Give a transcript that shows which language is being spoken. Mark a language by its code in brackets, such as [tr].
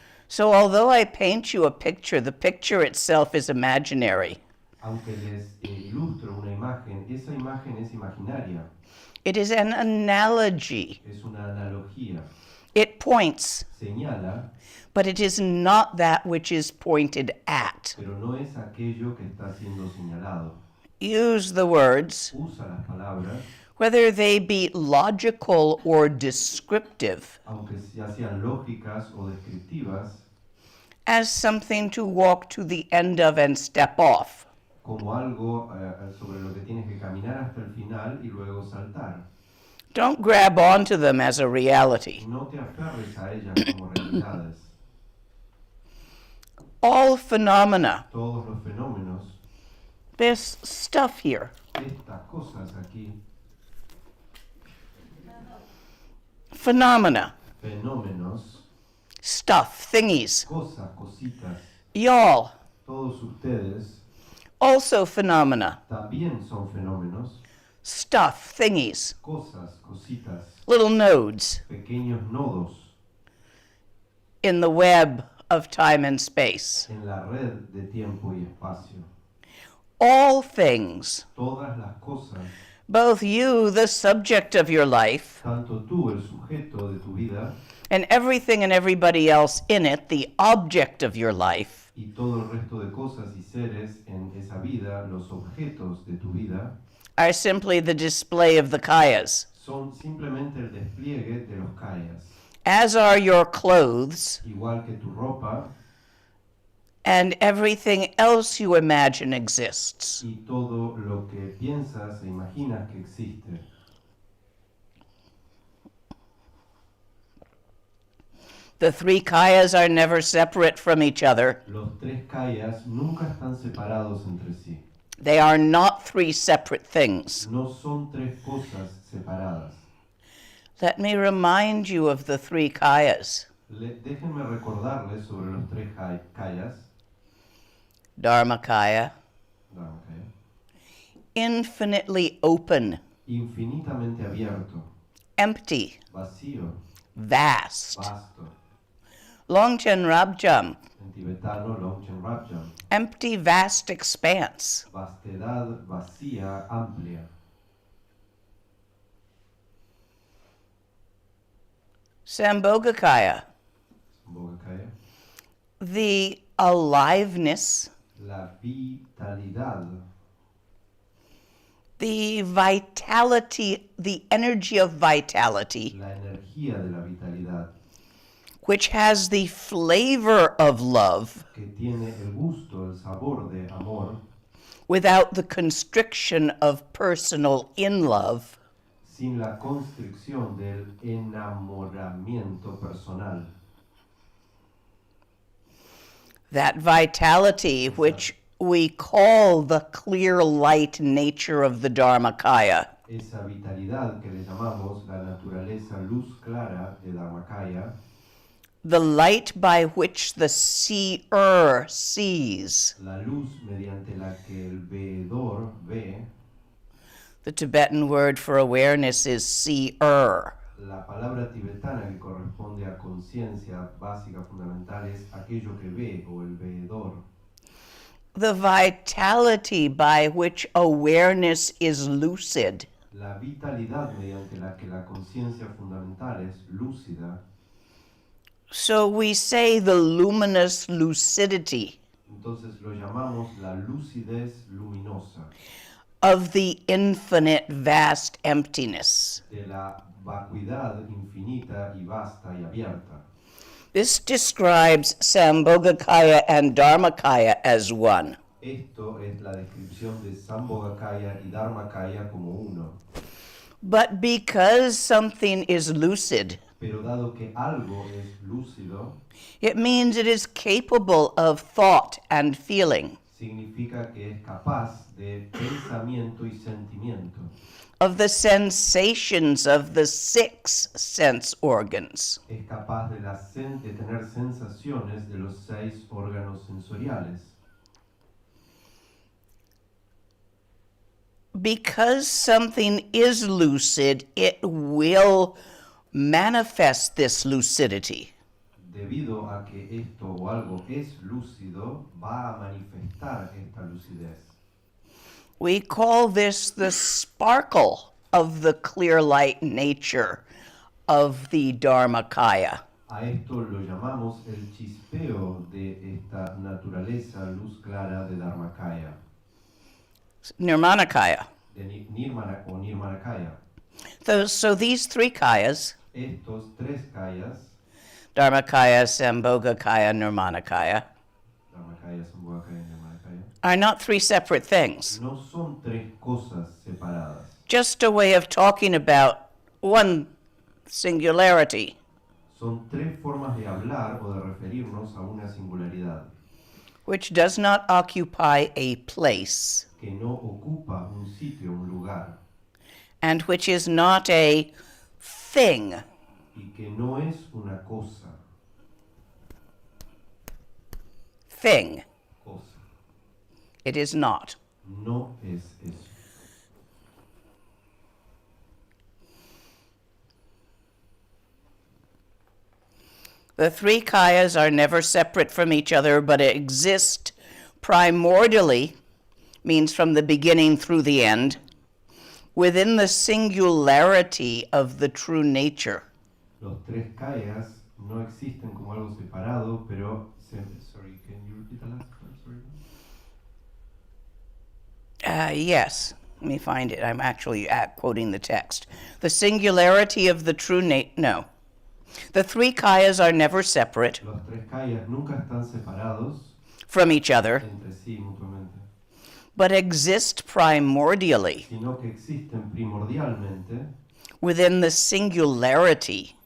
[en] So although I paint you a picture, the picture itself is imaginary. [es] Aunque les ilustro una imagen, esa imagen es imaginaria. [en] It is an analogy. [es] Es una analogía. [en] It points, [es] Señala, [en] but it is not that which is pointed at. [es] pero no es aquello que está siendo señalado. [en] Use the words, [es] Usa las palabras, [en] whether they be logical or descriptive, [es] aunque ya sean lógicas o descriptivas, [en] as something to walk to the end of and step off. [es] como algo sobre lo que tienes que caminar hasta el final y luego saltar. [en] Don't grab onto them as a reality. [es] No te aferres a ellas como realidades. [en] All phenomena, [es] Todos los fenómenos, [en] there's stuff here. [es] estas cosas aquí, [en] Phenomena, [es] fenómenos, [en] stuff, thingies. [es] cosas, cositas, [en] Y'all, [es] todos ustedes [en] also phenomena, [es] también son fenómenos, [en] stuff, thingies, [es] cosas, cositas, [en] little nodes [es] pequeños nodos [en] in the web of time and space. [es] en la red de tiempo y espacio. [en] All things, [es] Todas las cosas, [en] both you, the subject of your life, [es] tanto tú, el sujeto de tu vida, [en] and everything and everybody else in it, the object of your life, [es] y todo el resto de cosas y seres en esa vida, los objetos de tu vida, [en] are simply the display of the kayas, [es] son simplemente el despliegue de los kayas. [en] as are your clothes [es] Igual que tu ropa [en] and everything else you imagine exists. [es] y todo lo que piensas e imaginas que existe. [en] The three kayas are never separate from each other. [es] Los tres kayas nunca están separados entre sí. [en] They are not three separate things. [es] No son tres cosas separadas. [en] Let me remind you of the three kayas. [es] Déjenme recordarles sobre los tres kayas. [en] Dharma kaya, [es] Dharmakaya. [en] infinitely open, [es] Infinitamente abierto, [en] empty, [es] vacío, [en] vast. [es] vasto. [en] Longchen Rabjam, [es] En tibetano, Longchen Rabjam. [en] empty, vast expanse. [es] Vastedad vacía, amplia. [en] Sambhogakaya, [es] Bogakaya. [en] the aliveness, [es] La vitalidad, [en] the vitality, the energy of vitality, [es] la energía de la vitalidad, [en] which has the flavor of love [es] que tiene el gusto, el sabor de amor, [en] without the constriction of personal in love, [es] sin la constricción del enamoramiento personal. [en] that vitality which we call the clear light nature of the Dharmakaya, [es] Esa vitalidad que le llamamos la naturaleza luz clara de Dharmakaya, [en] the light by which the seer sees. [es] la luz mediante la que el veedor ve. [en] The Tibetan word for awareness is seer. [es] La palabra tibetana que corresponde a conciencia básica fundamental es aquello que ve o el veedor. [en] The vitality by which awareness is lucid. [es] La vitalidad mediante la que la conciencia fundamental es lúcida. [en] So we say the luminous lucidity [es] Entonces lo llamamos la lucidez luminosa [en] of the infinite vast emptiness. [es] de la vacuidad infinita y vasta y abierta. [en] This describes Sambhogakaya and Dharmakaya as one. [es] Esto es la descripción de Sambhogakaya y Dharmakaya como uno. [en] But because something is lucid, [es] Pero dado que algo es lúcido, [en] it means it is capable of thought and feeling, [es] significa que es capaz de pensamiento y sentimiento, [en] of the sensations of the six sense organs. [es] es capaz de tener sensaciones de los 6 órganos sensoriales. [en] Because something is lucid, it will manifest this lucidity. [es] Debido a que esto o algo es lúcido, va a manifestar esta lucidez. [en] We call this the sparkle of the clear light nature of the Dharmakaya. [es] A esto lo llamamos el chispeo de esta naturaleza luz clara de Dharmakaya, [en] Nirmanakaya. [es] de Nirmana o Nirmanakaya. [en] So these three kayas, [es] Estos tres kayas, [en] Dharmakaya, Sambhogakaya, Nirmanakaya, [es] Dharmakaya, Sambhogakaya y Nirmanakaya, [en] are not three separate things. [es] no son tres cosas separadas. [en] Just a way of talking about one singularity. [es] Son tres formas de hablar o de referirnos a una singularidad [en] Which does not occupy a place, [es] que no ocupa un sitio, un lugar, [en] and which is not a thing. [es] y que no es una cosa, [en] Thing. [es] cosa. [en] It is not. [es] No es eso. [en] The three kayas are never separate from each other, but exist primordially, means from the beginning through the end, within the singularity of the true nature. [es] Los tres kayas no existen como algo separado, pero [en] sorry, can you repeat the last part? Sorry. Yes, let me find it. I'm actually quoting the text. The singularity of the true no. The three kayas are never separate [es] Los tres kayas nunca están separados [en] from each other, [es] entre sí mutuamente, [en] but exist primordially [es] sino que existen primordialmente [en] within the singularity